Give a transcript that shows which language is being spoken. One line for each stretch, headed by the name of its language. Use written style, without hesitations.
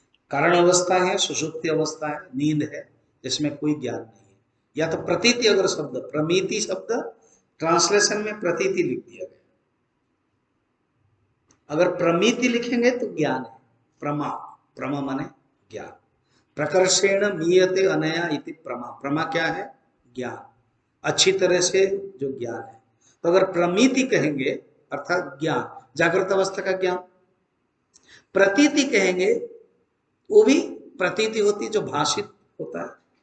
Hindi: कारण अवस्था है, सुषुप्ति अवस्था है, नींद है, जिसमें कोई ज्ञान नहीं है। या तो प्रतीति, अगर शब्द प्रमिति शब्द ट्रांसलेशन में प्रतीति लिख दिया गया, अगर प्रमिति लिखेंगे तो ज्ञान है। प्रमा, प्रमा माने ज्ञान।
Sanskrit: प्रकर्षेण मीयते अनया इति प्रमा।
Hindi: प्रमा क्या है? ज्ञान, अच्छी तरह से जो ज्ञान है। तो अगर प्रमिति कहेंगे अर्थात ज्ञान, जागृत अवस्था का ज्ञान। प्रतीति कहेंगे, वो भी प्रतीति होती जो भाषित होता है।